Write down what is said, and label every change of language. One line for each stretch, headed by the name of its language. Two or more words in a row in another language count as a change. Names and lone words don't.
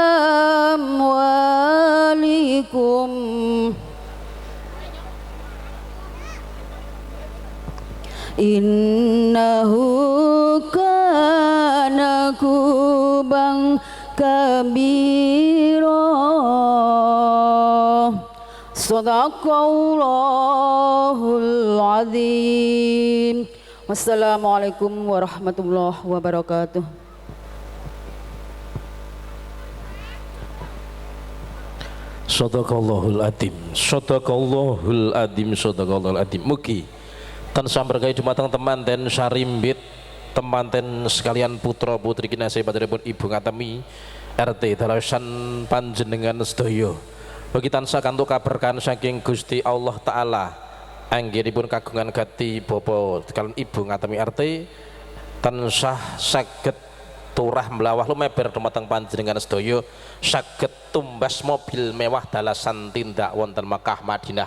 Arabic: أموالكم إنه كان حوبا كبيرا صدق الله العظيم والسلام عليكم ورحمة الله وبركاته. صدق الله العظيم، صدق الله العظيم، صدق الله العظيم.
Javanese: Mugi tansah berkahi dumateng temanten sarimbit, temanten sekalian putra putri kinasih padanipun Ibu Ngatemi RT dalasan panjenengan sedaya. Bagi tansah kantuk kaberkahan saking Gusti Allah Ta'ala anggenipun kagungan gati Bapak kalian Ibu Ngatemi RT tansah saged turah melawah lumeber dumateng panjenengan sedaya, saged tumbas mobil mewah dalasan tindak wonten Makkah Madinah.